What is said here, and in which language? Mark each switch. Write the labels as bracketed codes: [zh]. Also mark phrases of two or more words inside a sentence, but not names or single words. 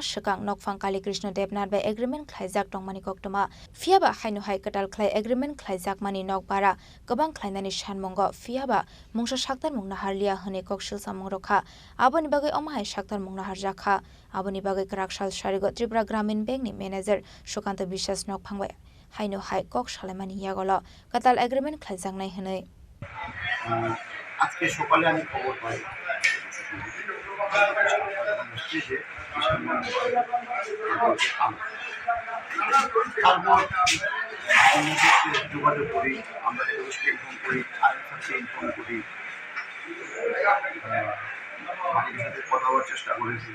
[trp] shikang nokfang Kali Krishna Devnath [en] by agreement [trp] khlaijak tongmani koktoma fiaba hainu hai katal khlai agreement khlaijak mani nokbara gobang khlainani shanmongo fiaba mungsa shaktar mungna harlia hone kokshil samong rokha aboni bagai omahai shaktar mungna harjakha aboni bagai karaksal sharigo Tripura Gramin Bank ni manager Shukanta Bishas nokphang bai haino hai kok shalemani yagolo katal agreement khlaijak nai hne [bn] আজকে সকালে আমি খবর পাই তারপর যোগাযোগ করি, আমরা পুলিশকে ইনফর্ম করি, আইনকে ইনফর্ম করি, মালিকের সাথে কথা বলার চেষ্টা করেছি।